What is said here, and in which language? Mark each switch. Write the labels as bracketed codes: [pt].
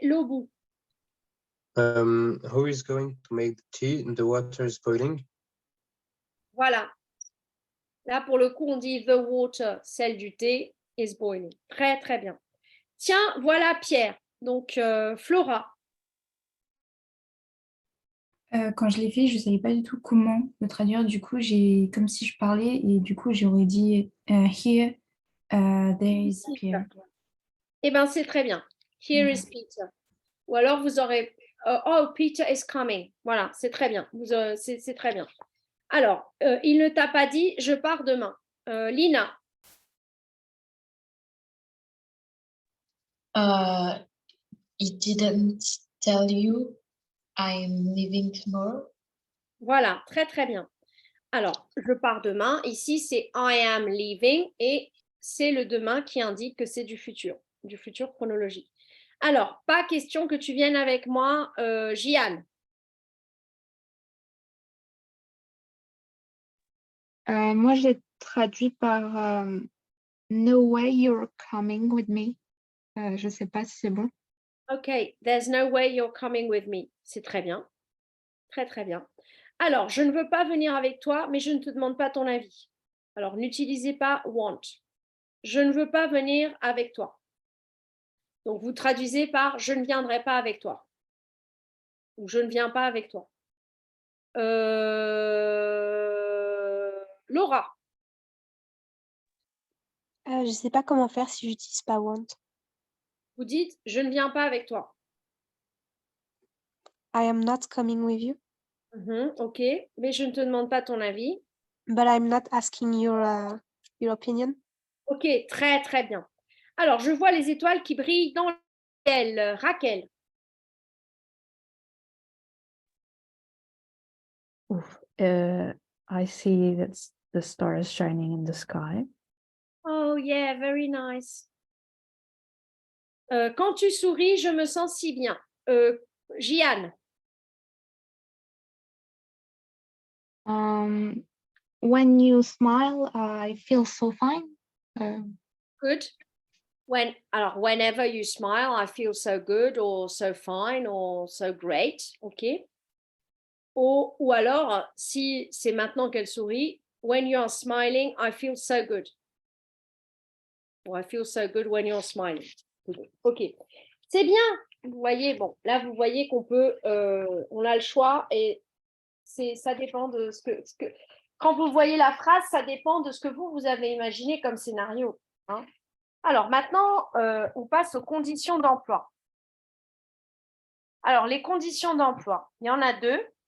[fr] L'Obu. [en] Who is going to make the tea? The water is boiling. [fr] Voilà. Là, pour le coup, on dit [en] the water, [fr] celle du thé, [en] is boiling. [fr] Très, très bien. Tiens, voilà Pierre. Donc, Flora. Quand je l'ai fait, je ne savais pas du tout comment le traduire. Du coup, j'ai comme si je parlais et du coup, j'aurais dit [en] here, there is Pierre. [fr] Eh bien, c'est très bien. [en] Here is Peter. [fr] Ou alors, vous aurez [en] oh, Peter is coming. [fr] Voilà, c'est très bien. C'est très bien. Alors, il ne t'a pas dit je pars demain. Lina. He didn't tell you I'm leaving tomorrow. Voilà, très très bien. Alors, je pars demain. Ici, c'est [en] I am leaving [fr] et c'est le demain qui indique que c'est du futur chronologique. Alors, pas question que tu viennes avec moi, Jian. Moi, j'ai traduit par [en] No way you're coming with me. [fr] Je ne sais pas si c'est bon. [en] Ok, there's no way you're coming with me. [fr] C'est très bien. Très, très bien. Alors, je ne veux pas venir avec toi, mais je ne te demande pas ton avis. Alors, n'utilisez pas want. Je ne veux pas venir avec toi. Donc, vous traduisez par je ne viendrai pas avec toi. Ou je ne viens pas avec toi. Laura. Je ne sais pas comment faire si j'utilise pas want. Vous dites je ne viens pas avec toi. [en] I am not coming with you. [fr] Ok, mais je ne te demande pas ton avis. [en] But I'm not asking your opinion. [fr] Ok, très très bien. Alors, je vois les étoiles qui brillent dans le ciel. Raquel. [en] I see that the stars shining in the sky. Oh yeah, very nice. [fr] Quand tu souris, je me sens si bien. Jian. [en] When you smile, I feel so fine. Good. Whenever you smile, I feel so good or so fine or so great. OK. [fr] Ou alors, si c'est maintenant qu'elle sourit, [en] when you're smiling, I feel so good. Or I feel so good when you're smiling. [fr] OK. C'est bien. Vous voyez, bon, là, vous voyez qu'on peut, on a le choix et ça dépend de ce que, quand vous voyez la phrase, ça dépend de ce que vous avez imaginé comme scénario. Hein. Alors maintenant, on passe aux conditions d'emploi. Alors, les conditions d'emploi, il y en a deux.